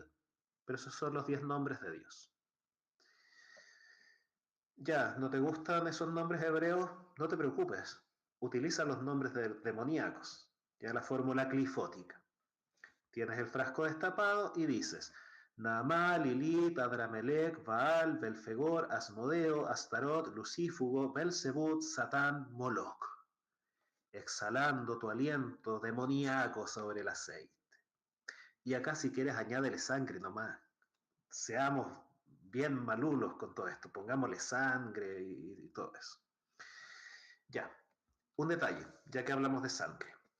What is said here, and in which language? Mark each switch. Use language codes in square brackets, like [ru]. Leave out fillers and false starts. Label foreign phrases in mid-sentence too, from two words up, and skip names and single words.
[es] Pero esos son los 10 nombres de Dios. Ya, ¿no te gustan esos nombres hebreos? No te preocupes. Utiliza los nombres demoníacos. Ya la fórmula clifótica. Tienes el frasco destapado y dices Naamá, Lilith, Adramelech, Baal, Belfegor, Asmodeo, Astarot, Lucífugo, Belzebut, Satán, Moloch. Exhalando tu aliento demoníaco sobre el aceite. Y acá si quieres añádele sangre nomás. Seamos bien malulos con todo esto. Pongámosle sangre y todo eso. Ya, un detalle, ya que hablamos de sangre.